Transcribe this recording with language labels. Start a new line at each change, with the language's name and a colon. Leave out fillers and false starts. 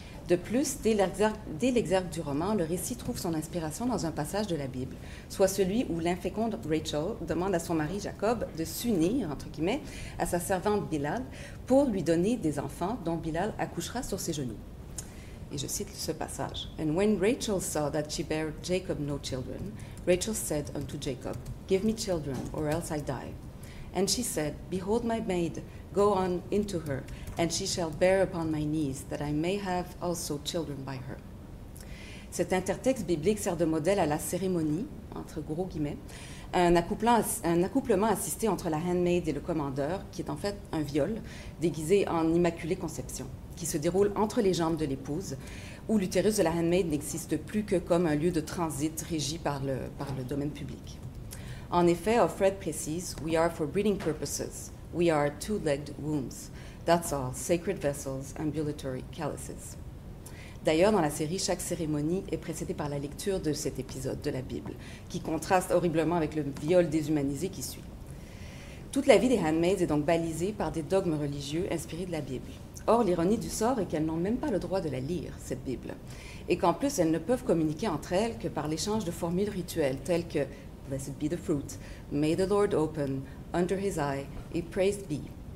French: De plus, dès l'exergue du roman, le récit trouve son inspiration dans un passage de la Bible, soit celui où l'inféconde Rachel demande à son mari Jacob de s'unir, entre guillemets, à sa servante Bilal pour lui donner des enfants dont Bilal accouchera sur ses genoux. Et je cite ce passage.
English: And when Rachel saw that she bare Jacob no children, Rachel said unto Jacob, Give me children, or else I die. And she said, Behold my maid, go on into her, and she shall bear upon my knees, that I may have also children by her. Cet intertexte biblique sert de modèle à la cérémonie, entre gros guillemets, un accouplement assisté entre la handmaid et le commandeur, qui est en fait un viol, déguisé en immaculée conception, qui se déroule entre les jambes de l'épouse, où l'utérus de la handmaid n'existe plus que comme un lieu de transit régi par le domaine public.
French: En effet, Offred précise,
English: We are for breeding purposes. We are 2-legged wombs. That's all, sacred vessels, ambulatory chalices.
French: D'ailleurs, dans la série, chaque cérémonie est précédée par la lecture de cet épisode de la Bible, qui contraste horriblement avec le viol déshumanisé qui suit. Toute la vie des handmaids est donc balisée par des dogmes religieux inspirés de la Bible. Or, l'ironie du sort est qu'elles n'ont même pas le droit de la lire, cette Bible, et qu'en plus, elles ne peuvent communiquer entre elles que par l'échange de formules rituelles telles que «
English: Blessed be the fruit »,« May the Lord open »,« Under his eye
French: » et «
English: Praised be ».